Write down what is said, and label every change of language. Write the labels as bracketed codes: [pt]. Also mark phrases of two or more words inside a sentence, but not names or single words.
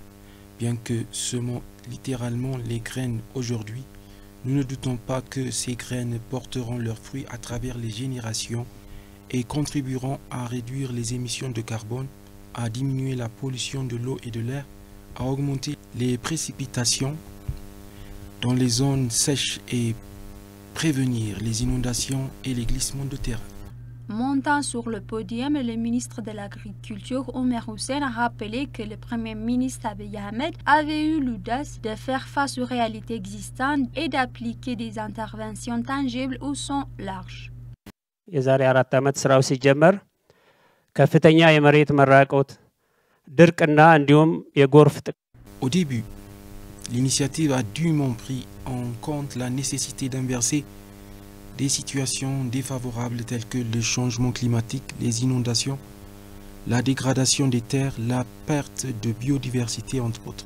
[fr] Bien que semons littéralement les graines aujourd'hui, nous ne doutons pas que ces graines porteront leurs fruits à travers les générations et contribueront à réduire les émissions de carbone, à diminuer la pollution de l'eau et de l'air, à augmenter les précipitations dans les zones sèches et prévenir les inondations et les glissements de terrain. Montant sur le podium, le ministre de l'Agriculture, Omer Hussein, a rappelé que le Premier ministre Abiy Ahmed avait eu l'audace de faire face aux réalités existantes et d'appliquer des interventions tangibles au sens large. [am] የዛሬ 4 ዓመት ስራው ሲጀመር ከፍተኛ የመሬት መራቆት ድርቅና እንዲሁም የጎርፍ [fr] Au début, l'initiative a dûment pris en compte la nécessité d'inverser des situations défavorables telles que le changement climatique, les inondations, la dégradation des terres, la perte de biodiversité entre autres.